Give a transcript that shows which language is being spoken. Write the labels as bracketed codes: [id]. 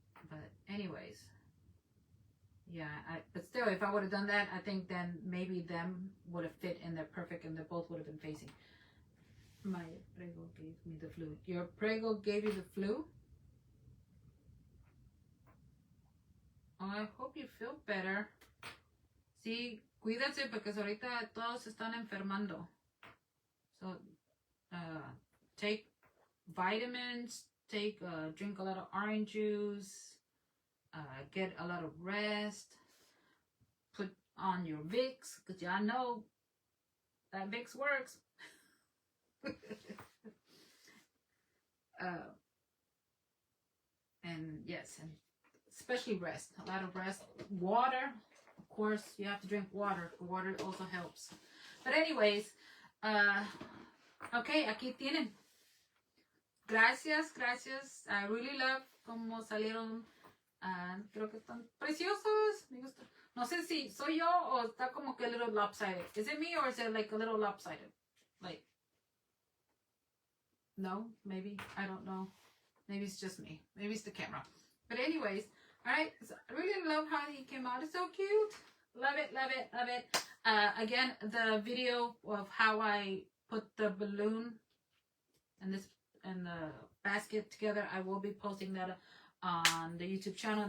[en] But anyways, yeah, but still, if I would have done that, I think then maybe them would have fit in there perfect and they both would have been facing. My prego gave me the flu. Your prego gave you the flu? Oh, I hope you feel better. [es] Sí, cuídate porque ahorita todos están enfermando. [en] So, take vitamins, drink a lot of orange juice, get a lot of rest, put on your Vicks, because y'all know that Vicks works. And yes, and especially rest, a lot of rest. Water, of course, you have to drink water. Water also helps. But anyways, okay, [es] aquí tienen. Gracias. [en] I really love [es] cómo salieron. Creo que están preciosos. Me gusta. No sé si soy yo o está como que [en] a little lopsided. Is it me or is it like a little lopsided? Like, no, maybe. I don't know. Maybe it's just me. Maybe it's the camera. But anyways, All right, so I really love how he came out. It's so cute. Love it, love it, love it. Again, the video of how I put the balloon and this and the basket together, I will be posting that on the YouTube channel.